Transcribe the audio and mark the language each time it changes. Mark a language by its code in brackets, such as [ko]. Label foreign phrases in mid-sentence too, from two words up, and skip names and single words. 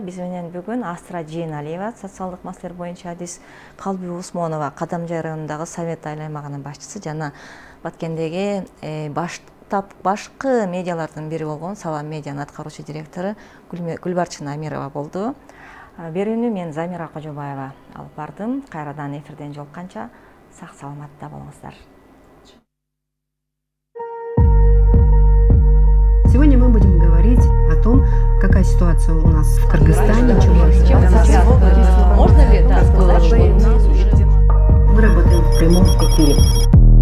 [ky] Биз менен бүгүн Асра Жээналиева, социалдык маселелер боюнча адис, Калби Усмонова, Кадамжай районундагы Совет айыл аймагынын башчысы жана Баткендеги башкы медиалардын бири болгон Салам медианын аткаруучу директору Гүлбарчын Амирова болду. Берүүнү мен Замира Кожобаева алып бардым. Кайрадан эфирден жолукканча сак саламатта болуңуздар. [ru] Сегодня мы будем говорить о том, какая ситуация у нас в Кыргызстане. Можно ли сказать, что у нас уже... Мы работаем в прямом эфире.